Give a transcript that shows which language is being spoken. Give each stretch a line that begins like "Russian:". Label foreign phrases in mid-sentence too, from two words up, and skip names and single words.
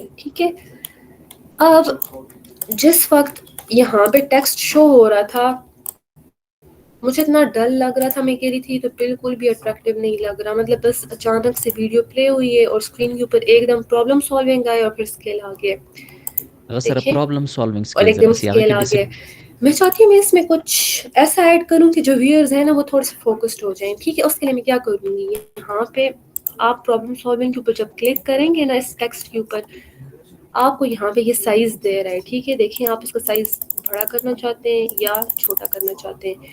Urdu: ٹھیک ہے, اب جس وقت یہاں پہ ٹیکسٹ شو ہو رہا تھا مجھے اتنا ڈل لگ رہا تھا, میں کہہ رہی تھی تو بالکل بھی اٹریکٹیو نہیں لگ رہا. مطلب بس اچانک سے ویڈیو پلے ہوئی ہے اور اسکرین کے اوپر ایک دم
English: problem solving
Urdu: آئے اور پھر اسکیل آ گیا.
Pashto: هغه سره
Urdu: دیکھیں
English: problem solving
Urdu: اور
English: سکلز
Urdu: ایک دم
Pashto: راسي هغه
Urdu: اسکیل
Pashto: کې
Urdu: آ گیا. میں چاہتی ہوں میں اس میں کچھ ایسا ایڈ کروں کہ جو ویئرز ہیں نا وہ تھوڑے سے فوکسڈ ہو جائیں. ٹھیک ہے, اس کے لیے میں کیا کروں گی, یہاں پہ آپ
English: problem solving
Urdu: کے اوپر جب کلک کریں گے نا اس ٹیکسٹ کے اوپر, آپ کو یہاں پہ یہ سائز دے رہا ہے. ٹھیک ہے, دیکھیں آپ اس کا سائز بڑا کرنا چاہتے ہیں یا چھوٹا کرنا چاہتے ہیں.